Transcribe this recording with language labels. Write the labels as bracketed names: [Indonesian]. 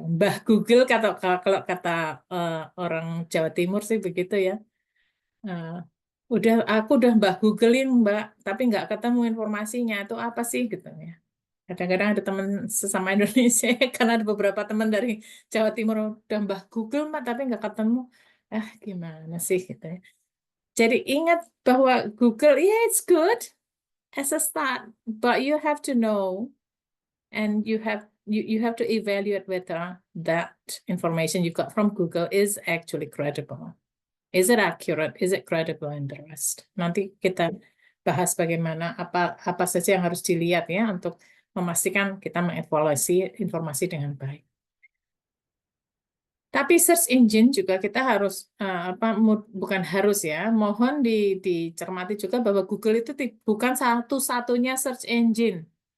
[Indonesian] Mbah Google, kalau kata orang Jawa Timur sih begitu ya. Aku udah Mbak Googlein Mbak, tapi nggak ketemu informasinya itu apa sih gitu ya. Kadang-kadang ada teman sesama Indonesia, karena ada beberapa teman dari Jawa Timur udah Mbak Google Mbak, tapi nggak ketemu. Gimana sih gitu ya. [English] Jadi ingat bahwa Google, yeah, it's good as a start, but you have to know and you have to evaluate whether that information you got from Google is actually credible. Is it accurate? Is it credible and the rest? [Indonesian] Nanti kita bahas bagaimana apa saja yang harus dilihat ya untuk memastikan kita mengevaluasi informasi dengan baik. Tapi search engine juga kita harus bukan harus ya, mohon dicermati juga bahwa Google itu bukan satu-satunya search engine.